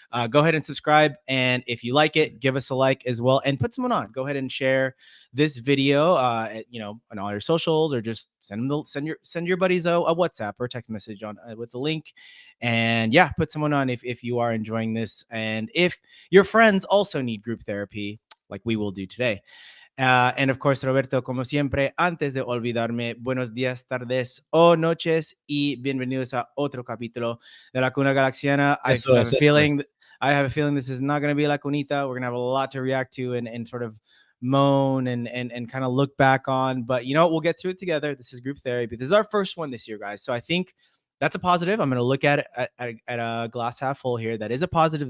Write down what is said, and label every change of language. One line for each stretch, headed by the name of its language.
English: Go ahead and subscribe, and if you like it, give us a like as well, and put someone on. Go ahead and share this video on all your socials, or just send your buddies a WhatsApp or a text message on with the link. And yeah, put someone on if you are enjoying this, and if your friends also need group therapy like we will do today.
Spanish: And of course, Roberto, como siempre, antes de olvidarme, buenos días, tardes o noches, y bienvenidos a otro capítulo de La Cuna Galaxiana.
English: I have a feeling this is not going to be La Cunita. We're going to have a lot to react to and sort of moan and kind of look back on. But you know what? We'll get through it together. This is group therapy. This is our first one this year, guys. So I think that's a positive. I'm going to look at it at a glass half full here. That is a positive.